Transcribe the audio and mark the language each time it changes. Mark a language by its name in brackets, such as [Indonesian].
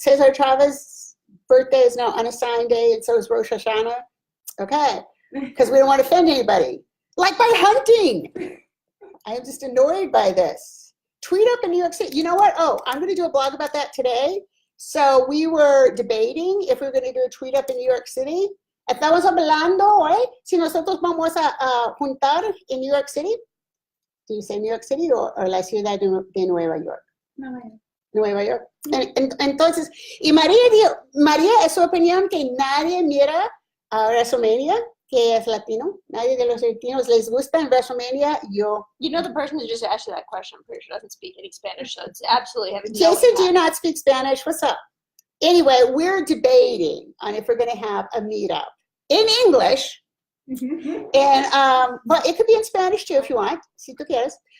[English] Cesar Chavez's birthday is now unassigned day, and so is Rosh Hashanah. Okay, because we don't want to offend anybody. Like by hunting. I am just annoyed by this. Tweet up in New York City. You know what? Oh, I'm going to do a blog about that today. So we were debating if we were going to do a tweet up in New York City. [Spanish] Estamos hablando hoy si nosotros vamos a juntar en New York City. [English] Do you say New York City or [Spanish] la ciudad de Nueva York? Nueva York. Entonces, y María es su opinión que nadie mira a WrestleMania, que es latino. Nadie de los latinos les gusta en WrestleMania. Yo. [English] You know, the person who just asked you that question, I'm pretty sure doesn't speak any Spanish, so it's absolutely having Jason, do you not speak Spanish? What's up? Anyway, we're debating on if we're going to have a meetup in English. And but it could be in Spanish too if you want. [Spanish] Si tú quieres.